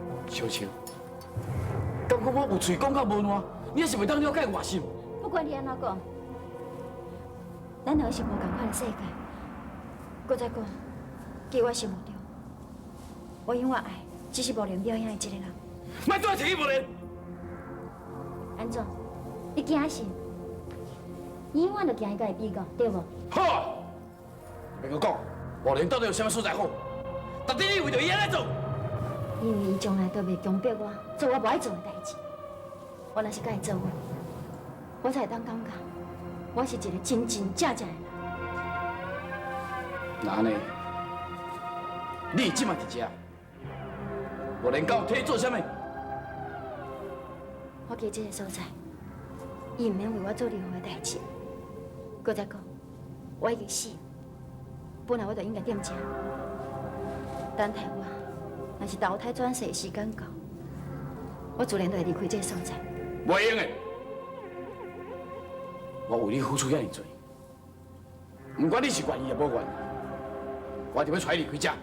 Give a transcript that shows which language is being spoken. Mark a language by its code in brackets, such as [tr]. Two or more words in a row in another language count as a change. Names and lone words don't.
[nan] 小秋，感觉我有嘴讲到无烂，你也是袂当了解我心。不管你安怎讲，咱两个是无共款的世界。搁再讲，记我心目中，我永远爱只是无脸表演的一个人。莫再提无脸。安怎？你惊是？你永远就惊伊甲伊比较，对无？好，别个讲，无脸到底有啥物所在好？到底你为着伊安尼做？因为伊从来都袂强迫我做我无爱做的代志。我若是甲伊做伙，我才会当感觉我是一个真真正正的人。那安尼，你即马伫遮，无脸到底做啥物？我记这个所在，伊毋免为我做任何的代志。搁再讲，我已经死，本来我就应该踮遮，等待我。若是投胎转世的时间到，我自然就会离开这个所在。袂用的，我为你付出遐尼多，不管你是愿意也无愿意，我就要带你离开遮。